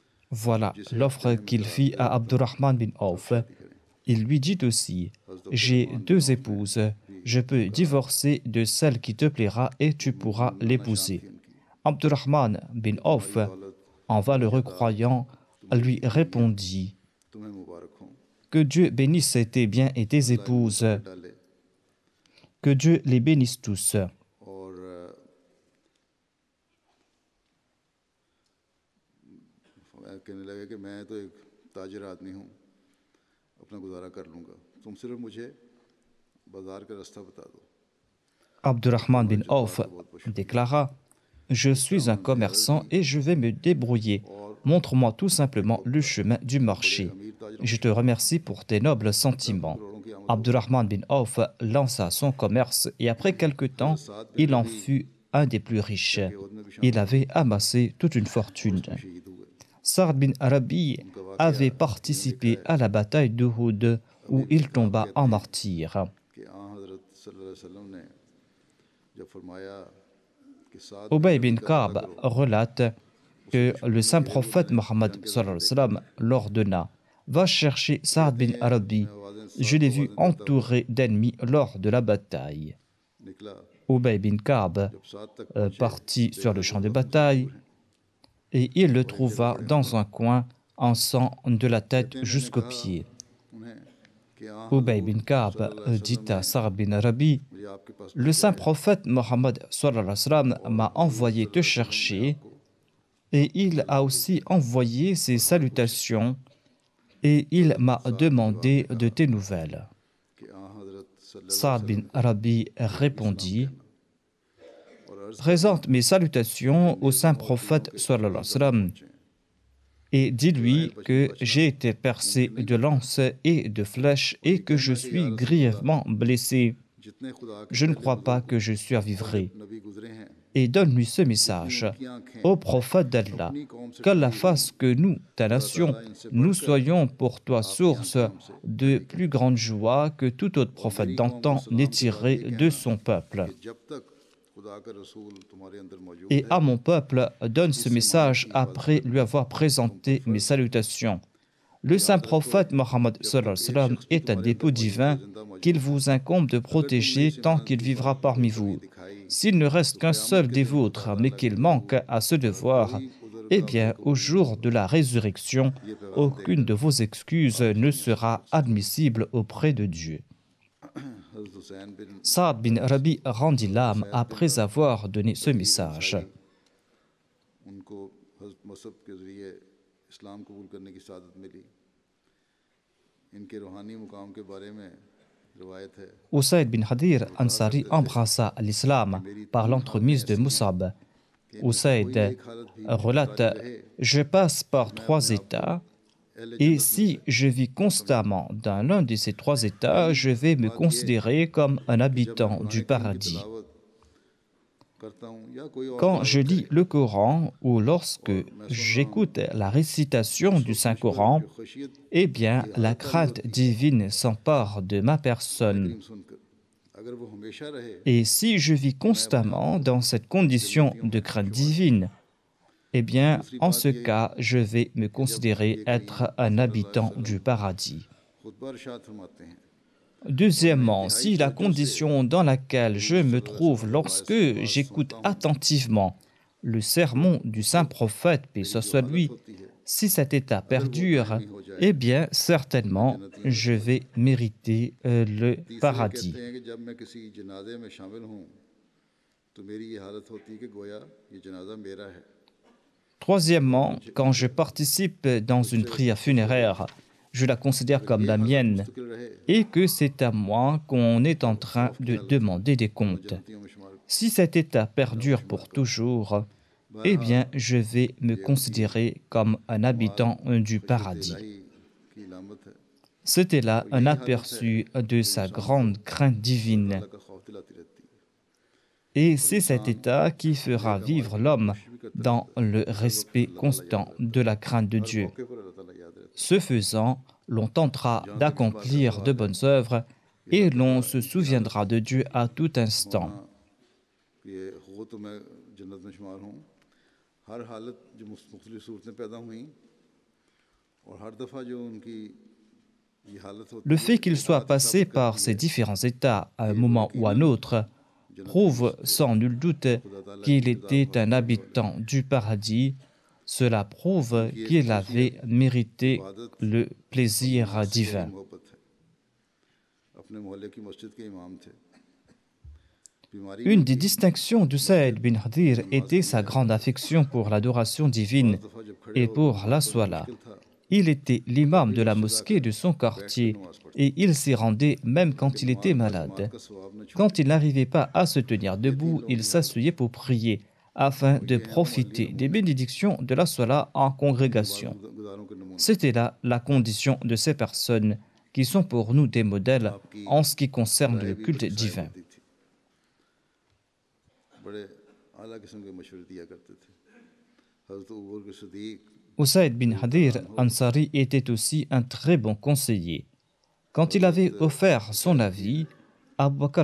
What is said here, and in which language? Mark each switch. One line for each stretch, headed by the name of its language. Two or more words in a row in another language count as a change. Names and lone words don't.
French: Voilà l'offre qu'il fit à Abdurrahman bin Auf. Il lui dit aussi, j'ai 2 épouses, je peux divorcer de celle qui te plaira et tu pourras l'épouser. Abdurrahman bin Auf, en valeureux croyant, lui répondit,
Urdu: تمہیں مبارک ہوں
French: que Dieu bénisse tes biens et tes épouses,
Urdu: डाले
French: que Dieu les bénisse tous.
Urdu: اور کہنے لگے کہ میں تو ایک تاجر آدمی ہوں اپنا گزارا کر لوں گا تم صرف مجھے بازار کا راستہ بتا دو
French: Abdurrahman bin Auf déclara, je suis un commerçant et je vais me débrouiller. Montre-moi tout simplement le chemin du marché. Je te remercie pour tes nobles sentiments. Abdurrahman bin Auf lança son commerce et après quelque temps, il en fut un des plus riches. Il avait amassé toute une fortune.
Urdu: شہید ہوئے
French: Sa'd bin Arabi avait participé à la bataille d'Uhud où il tomba en martyr.
Urdu: کہ حضرت
Arabic: صلى الله عليه وسلم
Urdu: نے جب فرمایا کہ ساتھ
French: Ubay bin Ka'b relate que le saint prophète Mohammed
Arabic: صلى الله عليه وسلم
French: l'ordonna. Va chercher Sa'd bin Arabi. Je l'ai vu entouré d'ennemis lors de la bataille.
Urdu: निकला Ubay bin Ka'b جب ساتھ تک
French: partit sur le champ de bataille et il le trouva dans un coin en sang de la tête jusqu'aux pieds.
Urdu: انہیں کہ
French: Ubay bin Ka'b dit à Sa'd bin Arabi,
Urdu: مجھے آپکے پاس
French: le saint prophète Mohammed
Arabic: صلى الله عليه وسلم
French: m'a envoyé te chercher et il a aussi envoyé ses salutations et il m'a demandé de tes nouvelles.
Urdu: کہ حضرت صلی‌اللہ
French: Sa'd bin Arabi répondit, présente mes salutations au saint prophète
Arabic: صلى الله عليه وسلم
French: et dis-lui que j'ai été percé de lances et de flèches et que je suis grièvement blessé.
Urdu: جتنے خدا کے
French: Je ne crois pas que je survivrai.
Urdu: نبی گزرے ہیں
French: Et donne-lui ce message. Ô prophète d'Allah, qu'Allah fasse que nous, ta nation, nous soyons pour toi source de plus grande joie que tout autre prophète d'antan n'ait tiré de son peuple.
Urdu: کہ جب تک خدا کا رسول تمہارے اندر موجود
French: Et à mon peuple, donne ce message après lui avoir présenté mes salutations. Le saint prophète Mohammed
Arabic: صلى الله عليه وسلم
French: est un dépôt divin qu'il vous incombe de protéger tant qu'il vivra parmi vous. S'il ne reste qu'un seul des vôtres, mais qu'il manque à ce devoir, eh bien, au jour de la résurrection, aucune de vos excuses ne sera admissible auprès de Dieu.
Urdu: حضرت حسین بن
French: Sa'd bin Rabi rendit l'âme après avoir donné ce message.
Urdu: انکو حضرت مصعب کے ذریعے اسلام قبول کرنے کی سعادت ملی انکے روحانی مقام کے بارے میں روایت ہے
French: Usayd bin Hadir Ansari embrassa l'islam par l'entremise de Musab. Usayd relate, je passe par 3 états et si je vis constamment dans l'un de ces 3 états, je vais me considérer comme un habitant du paradis.
Urdu: دعوت کرتا ہوں یا کوئی اور
French: Quand je lis le Coran ou lorsque j'écoute la récitation du Saint-Coran,
Urdu: खशियत
French: eh bien, la crainte divine s'empare de ma personne.
Urdu: سنکر اگر وہ ہمیشہ رہے
French: Et si je vis constamment dans cette condition de crainte divine, eh bien, en ce cas, je vais me considérer être un habitant du paradis.
Urdu: خطبہ ارشاد فرماتے ہیں
French: Deuxièmement, si la condition dans laquelle je me trouve lorsque j'écoute attentivement le sermon du saint prophète, paix soit lui, si cet état perdure, eh bien, certainement, je vais mériter le
Urdu: तीसरे
French: paradis.
Urdu: کہتے ہیں کہ جب میں کسی جنازے میں شامل ہوں تو میری یہ حالت ہوتی ہے کہ گویا یہ جنازہ میرا ہے
French: Troisièmement, quand je participe dans une prière funéraire, je la considère comme la mienne
Urdu: مستقل رہے
French: et que c'est à moi qu'on est en train de demander des comptes.
Urdu: جنتیوں میں شمار
French: Si cet état perdure pour toujours, eh bien, je vais me considérer comme un habitant du paradis.
Urdu: الہی کی لامت ہے
French: C'était là un aperçu de sa grande crainte divine.
Urdu: اللہ کا خوف دلاتی رہتی ہے
French: Et c'est cet état qui fera vivre l'homme dans le respect constant de la crainte de Dieu.
Urdu: موقع پر اللہ تعالی یاد رہتا
French: Ce faisant, l'on tentera d'accomplir de bonnes œuvres et l'on se souviendra de Dieu à tout instant.
Urdu: ہے کہ یہ ہو تو میں جنت میں شمار ہوں ہر حالت جو مختلف صورتیں پیدا ہوئی اور ہر دفعہ جو انکی یہ حالت ہوتی
French: Le
Urdu: है
French: fait qu'il
Urdu: ये
French: soit
Urdu: بات ہی
French: passé
Urdu: साबित
French: par
Urdu: करती
French: ces
Urdu: है
French: différents états à un
Urdu: کہ وہ
French: moment ou à un
Urdu: यकीनन
French: autre
Urdu: جنت میں
French: prouve
Urdu: थे
French: sans nul doute
Urdu: اور خدا تعالی کی
French: qu'il
Urdu: رضا کو
French: était
Urdu: हासिल
French: un
Urdu: کرنے والے
French: habitant du paradis. Cela prouve
Urdu: انکی ایک
French: qu'il
Urdu: खसूसियत
French: avait mérité
Urdu: इबादत
French: le
Urdu: और
French: plaisir
Urdu: نماز سے گہری
French: divin.
Urdu: محبت ہے اپنے محلے کی مسجد کے امام تھے بیماری بھی
French: Une des
Urdu: थी
French: distinctions de Saïd
Urdu: मस्जिद
French: bin Hadir
Urdu: میں نماز
French: était
Urdu: کے لیے
French: sa
Urdu: आया
French: grande affection pour l'adoration
Urdu: बाज़
French: divine
Urdu: دفعہ جب کھڑے
French: et
Urdu: होकर
French: pour
Urdu: नमाज
French: la
Urdu: पढ़ना
French: Swala.
Urdu: مشکل تھا
French: Il était
Urdu: तब
French: l'imam
Urdu: भी
French: de
Urdu: वो
French: la
Urdu: सजा
French: mosquée
Urdu: कर
French: de son
Urdu: बैठकर
French: quartier
Urdu: نماز پڑھتے
French: et il s'y rendait même
Urdu: ताकि
French: quand il était
Urdu: जमात
French: malade.
Urdu: کا ثواب نہ چھوٹے
French: Quand il n'arrivait pas à se tenir
Urdu: یہ تین
French: debout,
Urdu: लोगों
French: il
Urdu: کی حالت
French: s'asseyait pour prier afin
Urdu: और
French: de
Urdu: یہ ہیں وہ علی
French: profiter des
Urdu: नमूने
French: bénédictions de la Swala en congrégation.
Urdu: عبادت گزاروں کے نمونے
French: C'était là la condition de ces personnes qui sont pour nous des modèles
Urdu: आपकी
French: en ce qui concerne
Urdu: राय
French: le
Urdu: भी
French: culte
Urdu: بڑی شاید
French: divin.
Urdu: ہوتی تھی بڑے اعلی قسم کے مشورے دیا کرتے تھے حضرت ابو بکر صدیق
French: Usaid bin
Urdu: रज़ी
French: Hadir
Arabic: الله عنه
French: Ansari était aussi un très bon conseiller. Quand il
Urdu: हज़रत
French: avait offert son
Urdu: حسین کی
French: avis, Abu Bakr